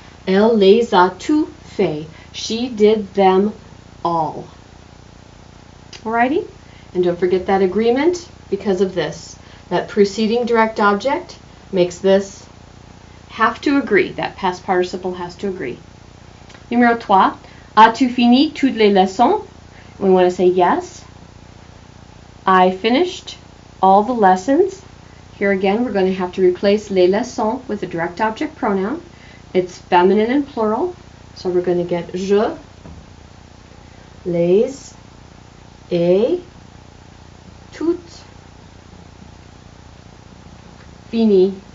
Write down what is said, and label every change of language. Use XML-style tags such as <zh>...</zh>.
<fr>Elle les a tous fait.</fr> <en>She did them all. Alrighty? And don't forget that agreement because of this. That preceding direct object makes this have to agree. That past participle has to agree.</en> <fr>Numéro 3. As-tu fini toutes les leçons?</fr> <en>We want to say yes. I finished all the lessons. Here again, we're going to have to replace les leçons with a direct object pronoun. It's feminine and plural. So we're going to get je, les, ai, toutes, fini.</en>